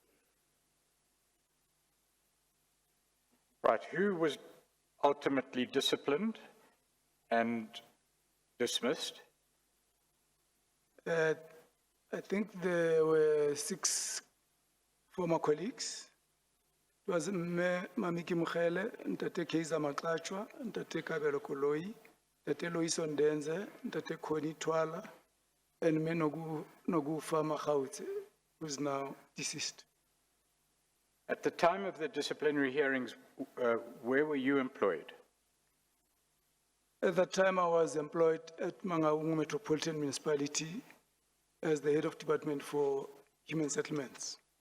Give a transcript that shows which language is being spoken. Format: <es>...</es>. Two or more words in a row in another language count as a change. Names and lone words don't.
<en>Right, who was ultimately disciplined and dismissed? I think there were 6 former colleagues. It was Mamiki Mukhele, Ntate Keiza Makachwa, Ntate Kabelo Koloi, Ntate Loiso Ndenze, Ntate Koni Twala, and me Nogu Fama Gautse, who's now deceased. At the time of the disciplinary hearings, where were you employed? At that time, I was employed at Mangaung Metropolitan Municipality as the head of department for human settlements.</en>